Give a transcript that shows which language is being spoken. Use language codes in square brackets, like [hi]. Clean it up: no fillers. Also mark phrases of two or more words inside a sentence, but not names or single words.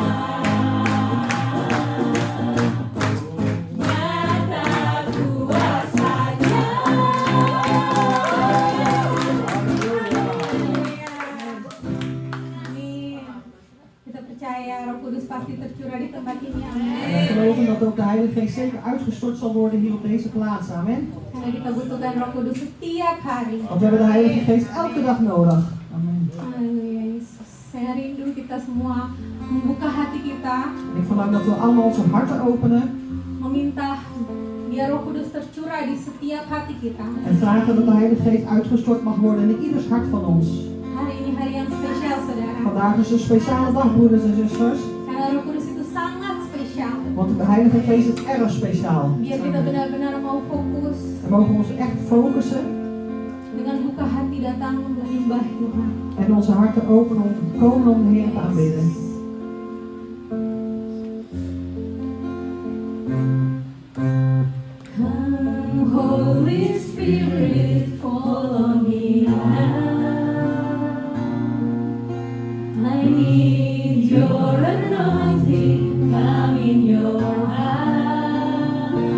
[id] Nyata kuasanya. Amin. Kita percaya Roh Kudus pasti tercurah di tempat ini. [nl] En Amin. we geloven dat ook de Heilige Geest zeker uitgestort zal worden hier op deze plaats. Amen. [id] Karena kita butuhkan Roh Kudus setiap hari. [nl] Want we hebben de Heilige Geest elke dag nodig. Amen. [id] Haleluya Yesus. Saya rindu kita semua membuka hati kita, [nl] En ik verlang dat we allemaal onze harten openen [id] meminta biar Roh Kudus tercurah di setiap hati kita. [nl] en vragen dat de Heilige Geest uitgestort mag worden in ieders hart van ons. [id] Hari ini hari yang spesial, saudara. [nl] vandaag is een speciale dag, broeders en zusters. [id] Karena Roh Kudus itu sangat spesial. [nl] Want de Heilige Geest is erg speciaal. [id] Biar kita benar-benar mau fokus [nl] We mogen ons echt focussen [id] dengan buka hati datang untuk menyembah Tuhan. [nl] en onze harten openen om te komen om de Heer te aanbidden. [en] Come, Holy Spirit, fall on me now. I need your anointing, come in your heart.